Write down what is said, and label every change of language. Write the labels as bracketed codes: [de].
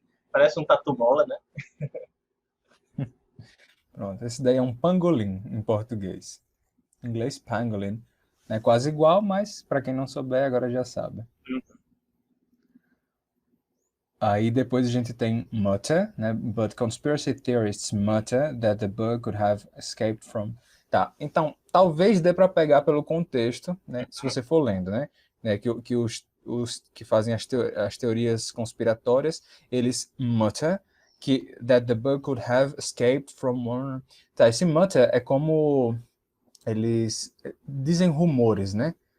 [pt] Parece um tatu-bola, né? Pronto, esse daí é um pangolim em português. Em inglês, pangolin. É quase igual, mas para quem não souber, agora já sabe. Aí depois a gente tem mutter, né? [en] But conspiracy theorists mutter that the bug could have escaped from. [pt] Tá, então talvez dê para pegar pelo contexto, né? Se você for lendo, né? Que os que fazem as teorias conspiratórias, eles mutter que [en] that the bug could have escaped from one. [pt] Tá, esse mutter é como eles dizem rumores, né?